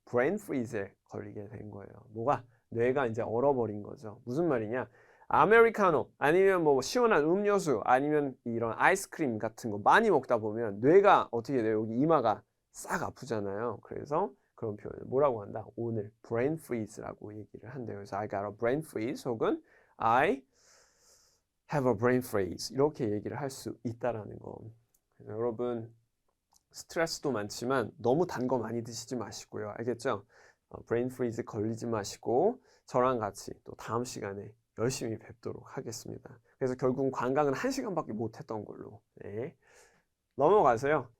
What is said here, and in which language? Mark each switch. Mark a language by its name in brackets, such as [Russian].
[Korean] 브레인 프리즈에 걸리게 된 거예요. 뭐가? 뇌가 이제 얼어버린 거죠. 무슨 말이냐? 아메리카노 아니면 뭐 시원한 음료수 아니면 이런 아이스크림 같은 거 많이 먹다 보면 뇌가 어떻게 돼요? 여기 이마가 싹 아프잖아요. 그래서 그런 표현을 뭐라고 한다? 오늘 brain freeze라고 얘기를 한대요. [English] 그래서 I got a brain freeze 혹은 I have a brain freeze [Korean] 이렇게 얘기를 할 수 있다라는 거. 그래서 여러분 스트레스도 많지만 너무 단 거 많이 드시지 마시고요. 알겠죠? brain freeze 걸리지 마시고 저랑 같이 또 다음 시간에 열심히 뵙도록 하겠습니다. 그래서 결국은 관광은 1시간밖에 못했던 걸로. 네. 넘어가서요.